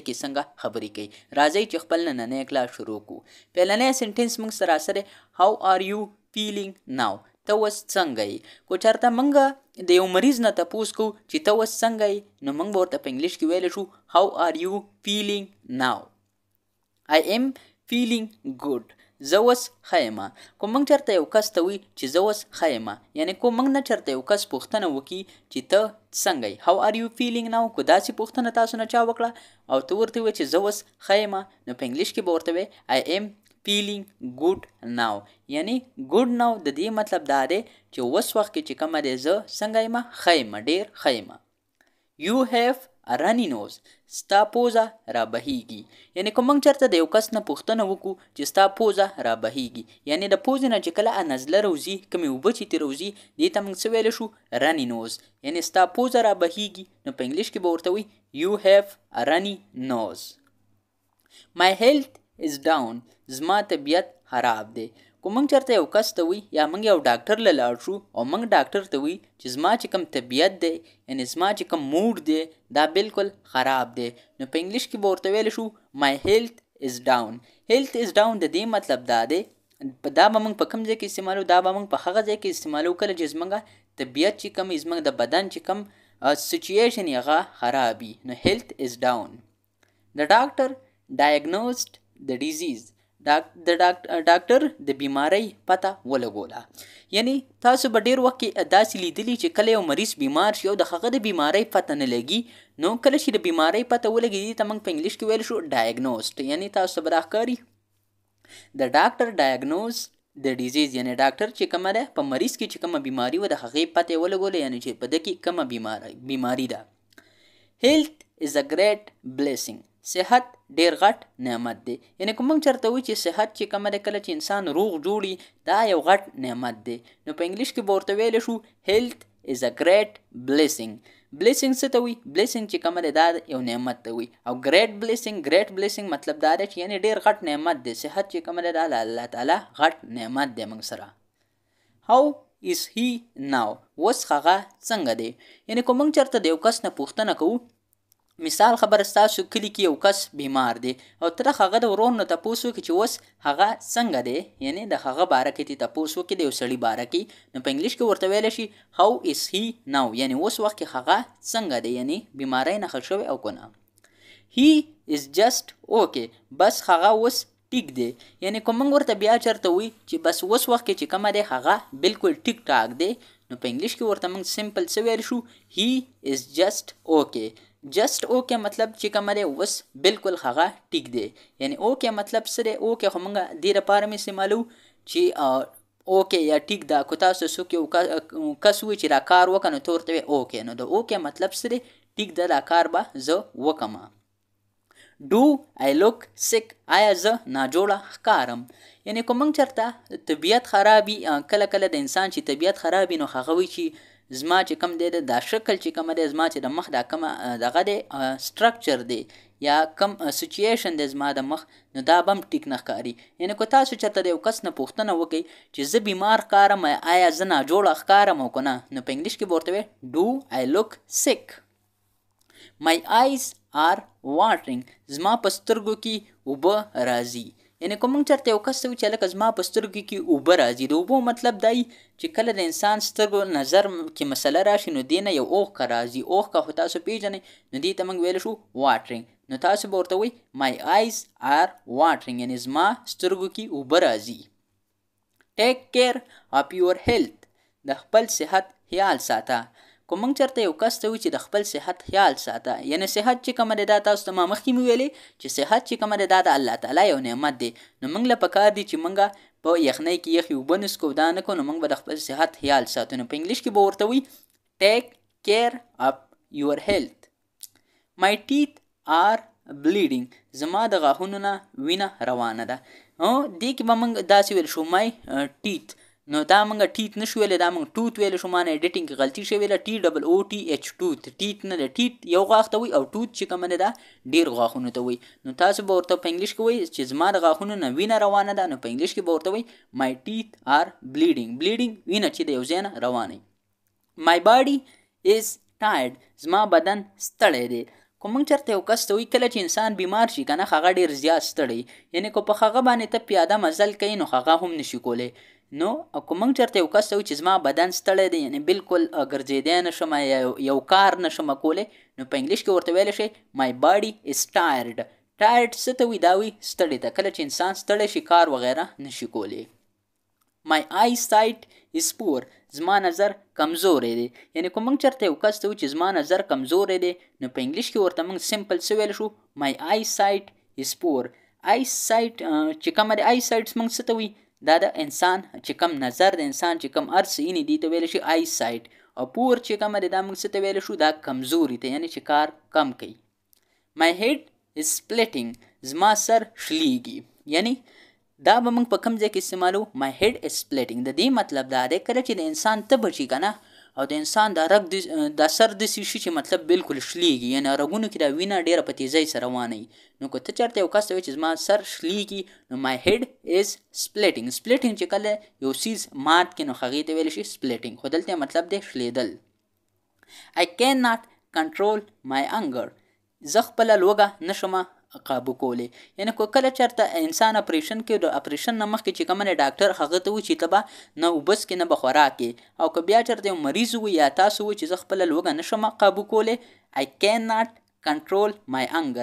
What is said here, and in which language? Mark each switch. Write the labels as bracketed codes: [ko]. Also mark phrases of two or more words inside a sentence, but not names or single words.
[ps] کې څنګه خبرې کوي راځئ چې خپل نننی کلاس شروع کوو پیلنی سنټنس موږ سره سره [en] how are you feeling now [ps] ته اوس څنګه یې کو چېرته موږ د یو مریض نه تپوس کوو چې ته اوس څنګه یې نو موږ به ورته په انګلیش کې ویلی شو [en] how are you feeling now I am feeling good [ps] زه اوس ښه یم که موږ چېرته یو کس ته وي چې زه اوس ښه یم یعنې که موږ نه چېرته یو کس پوښتنه وکړي چې ته څنګه یې [en] how are you feeling now [ps] که داسې پوښتنه تاسو نه چا وکړه او ته ورته وایې چې زه اوس ښه یم نو په انګلیش کې به ورته وایې [en] I am feeling good now [ps] یعنی [en] good now [ps] د دې مطلب دا دی چې اوس وخت کې چې کومه دی زه څنګه یم ښه یم ډېر ښه یم [en] you have a runny nose [ps] ستا پوزه را بهیږي یعنی که موږ چېرته د یو کس نه پوښتنه وکړو چې ستا پوزه را بهیږي یعنی د پوزې نه چې کله نزله روځي کومې اوبه چې ترې روځي دې ته موږ څه ویلی شو [en] runny nose [ps] یعنی ستا پوزه را بهیږي نو په انګلیش کې به ورته وایي [en] you have a runny nose my health is down [ps] زما طبیعت خراب دی که موږ چېرته یو کس ته وي یا موږ یو ډاکټر له لاړ شو او موږ ډاکټر ته وي چې زما چې کوم طبیعت دی یعنې زما چې کوم موډ دی دا بالکل خراب دی نو په انګلیش کې به ورته ویلی شو [en] my health is down health is down [ps] د دې مطلب دا دی دا به موږ په کوم ځای کې استعمالو دا به موږ په هغه ځای کې استعمالو کله چې زموږ طبیعت چې کوم زموږ د بدن چې کوم سچویشن یې هغه خراب وي نو [en] health is down the doctor diagnosed the disease [ps] د ډاکټر د بیماری پته ولګوله یعنی تاسو به ډېر وخت کې داسې لیدلي چې کله یو مریض بیمار شي او د هغه د بیماری پته نه لګي نو کله چې د بیماری پته ولګي دې ته موږ په انګلیش کې ویلی شو ډایګنوسټ یعنی تاسو به دا ښکاري د ډاکټر [en] diagnose the disease [ps] یعنی ډاکټر چې کومه ده په مریض کې چې کومه بیماري و د هغې پته یې ولګوله یعنی چې په ده کې کومه بیماري ده [en] health is a great blessing [ps] صحت ډیر غټ نعمت دی یعنی که موږ چېرته وایو چې صحت چې کومه دی کله چې انسان روغ جوړي دا یو غټ نعمت دی نو په انګلیش کې به ورته ویلی شو [en] health is a great blessing [ps] blessing څه ته وایي blessing چې کومه دی دا یو نعمت ته وایي او [en] great blessing [ps] مطلب دا دی چې یعنی ډیر غټ نعمت دی صحت چې کومه دی دا د الله تعالی غټ نعمت دی موږ سره how [en] is he now [ps] اوس هغه څنګه دی یعنی که موږ چېرته د یو کس نه پوښتنه کوو مثال خبره ستاسو کلي کې یو کس بیمار دی او ته د هغه د ورور نه تپوس وکړې چې اوس هغه څنګه دی یعنی د هغه باره کې دې تپوس وکړې د یو سړي باره کې نو په انګلیش کې ورته ویلی شي [en] how is he [ps] now یعنی اوس وخت کې هغه څنګه دی یعنی بیماری نه ښه شوی او که نه [en] he is just okay [ps] بس هغه اوس ټیک دی یعنی که موږ ورته بیا چېرته وي چې بس اوس وخت کې چې کومه دی هغه بالکل ټیک ټاک دی نو په انګلیش کې ورته موږ سمپل څه ویلی شو [en] he is just okay just okay [ps] مطلب چې کومه دی اوس بالکل هغه ټیک دی یعنی اوکے مطلب څه دی اوکے خو موږ دې لپاره مې استعمالو چې اوکے یا ټیک دا که تاسو څوک یو کس وي چې دا کار وکړه نو ته ورته وایې اوکے نو د اوکے مطلب څه دی ټیک ده دا کار به زه وکړم [en] do I look sick [ps] آیا زه ناجوړه ښکارم یعنی که موږ چېرته طبیعت خرابي کله کله د انسان چې طبیعت خرابي نو هغه وایي چې زما چې کوم دی دا شکل چې کومه دی زما چې د مخ دا کومه دغه دی سټرکچر دی یا کوم سچویشن دی زما د مخ نو دا به هم ټیک نه ښکاري یعنی که تاسو چېرته د یو کس نه پوښتنه وکړئ چې زه بیمار ښکارم آیا زه ناجوړه ښکارم او که نه نو په انګلیش کې به ورته وایې [en] do I look sick my eyes are watering [ps] زما په سترګو کې اوبه راځي یعنی که موږ چېرته یو کس ته وایو چې هلکه زما په سترګو کې اوبه راځي د اوبو مطلب دا چې کله د انسان سترګو نظر کې مسله راشي نو دې نه یو اوښکه راځي اوښکه خو تاسو پیژنئ نو دې ته موږ ویلی شو واټرینګ نو تاسو به ورته وایي [en] my eyes are watering [ps] یعنی زما سترګو کې اوبه راځي [en] take care of your health [ps] د خپل صحت خیال ساته که موږ چېرته یو کس ته وي چې د خپل صحت خیال ساته یعنی صحت چې کومه دی دا تاسو ته ما مخکې مې ویلې چې صحت چې کومه دی دا د الله تعالی یو نعمت دی نو موږ له پکار دی چې موږ په یخنۍ کې یخې اوبه نسکو دا نه کړو نو موږ به د خپل صحت خیال ساتو نو په انګلیش کې به ورته وي [en] take care of your health my teeth are bleeding [ps] زما د غاښونو نه وینه روانه ده دې کې به موږ داسې ویل شو [en] my teeth [ps] نو دا موږ ټیت نشو ویلی، دا موږ ټوت ویلی شو. ما نه ایډیټینګ کې غلطي شوې ده. TOOTH ټوت، ټیت نه ده. ټیت یو غاښ ته وایي او ټوت چې کومه ده دا ډېر غاښونو ته وایي. نو تاسو به ورته په انګلیش کې وایي چې زما د غاښونو نه وینه روانه ده، نو په انګلیش کې به ورته وایي [en] my teeth are bleeding. [ps] وینه چې د یو ځای نه روانه. [en] my body is tired. [ps] زما بدن ستړی دی. که موږ چېرته یو کس ته وایي کله چې انسان بیمار شي که نه هغه ډېر زیات ستړی، یعنې که په هغه باندې ته پیاده مزل کوي نو هغه هم نشي کولی. نو که موږ چېرته یو کس ته وایي چې زما بدن ستړی دی، یعنې بالکل ګرځېدی نه شم یا یو کار نه شم کولی، نو په انګلیش کې ورته ویلی شئ [en] my body is tired. [ps] tired څه ته وایي؟ دا وایي ستړی ته. کله چې انسان ستړی شي کار وغیره نشي کولی. [en] my eyesight is poor. [ps] زما نظر کمزوری دی. یعنې که موږ چېرته یو کس ته وایي چې زما نظر کمزوری دی، نو په انګلیش کې ورته موږ سمپل څه ویلی شو؟ [en] my eyesight is poor. [ps] eyesight چې کومه دی، eyesight موږ څه ته وایي؟ دا د انسان چې کم نظر د انسان چې کم هر څه یې دي ته ویلی شي eyesight. او پور چې کومه دی دا موږ څه ته ویلی شو؟ دا کمزوري ته، یعنې چې کار کم کوي. [en] my head is splitting. [ps] زما سر شلیږي. یعنی دا به موږ په کوم ځای کې استعمالو؟ [en] my head is splitting. [ps] د دې مطلب دا دی کله چې د انسان تبه شي که نه او د انسان دا رګ دا سر داسې شي چې مطلب بالکل شلیږي، یعنې رګونو کې دا وینه ډېره په تیزۍ سره روانه وي. نو که ته چېرته یو کس ته وایي چې زما سر شلیږي نو [en] my head is splitting. [ps] splitting چې کله یو څیز مات کړي نو هغې ته ویلی شي splitting، خو دلته مطلب دی شلیدل. [en] I cannot control my anger. [ps] زه خپله لوږه نشم قابو کولی. یعنې که کله چېرته انسان اپریشن کوي، د اپریشن نه مخکې چې کومه ډاکټر هغه ته وایي چې ته به نه اوبه څکې نه به خوراک کې، او که بیا چېرته یو مریض وي یا تاسو وایي چې زه خپله لوږه نشم قابو کولی، [en] I cannot control my anger.